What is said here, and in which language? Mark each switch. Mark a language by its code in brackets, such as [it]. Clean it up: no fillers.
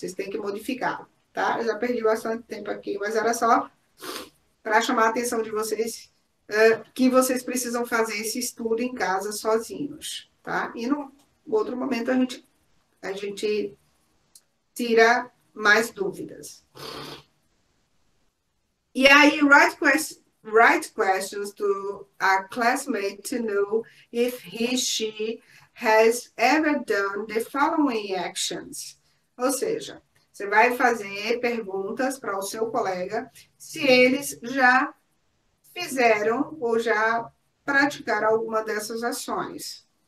[pt] Vocês têm que modificar, tá? Eu já perdi bastante tempo aqui, mas era só para chamar a atenção de vocês que vocês precisam fazer esse estudo em casa sozinhos, tá? E no outro momento a gente tira mais dúvidas. [en] E aí, write questions to a classmate to know if she has ever done the following actions. [pt] Ou seja, você vai fazer perguntas para o seu colega se eles já fizeram ou já praticaram alguma dessas ações.